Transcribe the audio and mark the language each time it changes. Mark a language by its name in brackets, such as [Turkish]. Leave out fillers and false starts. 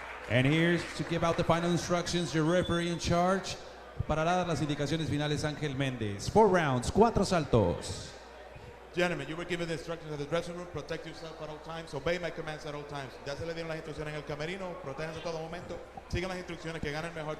[English] And here's to give out the final instructions, your referee in charge. [Spanish] Para dar las indicaciones finales, Ángel Méndez. 4 rounds, 4 saltos. [English] Gentlemen, you were given the instructions at the dressing room. Protect yourself at all times. Obey my commands at all times. [Spanish] Ya se le dieron las instrucciones en el camerino. Protéjanse a todo momento. Sigan las instrucciones, que ganen mejor.